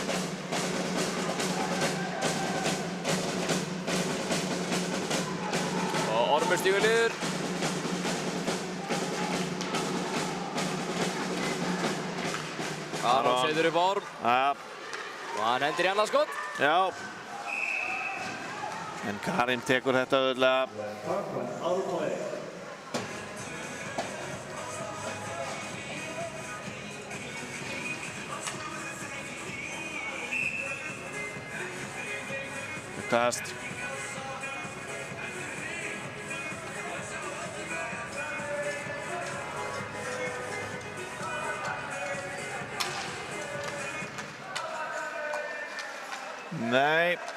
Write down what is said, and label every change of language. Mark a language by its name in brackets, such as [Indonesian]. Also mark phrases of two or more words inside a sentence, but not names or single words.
[Icelandic] Ormur stígur niður. Aron setur upp Orm. Ja. Og hann hendir í annað skot. Já. En Karin tekur þetta auðvitað. [English] Parkland out of play. [Icelandic] Kast. Nei.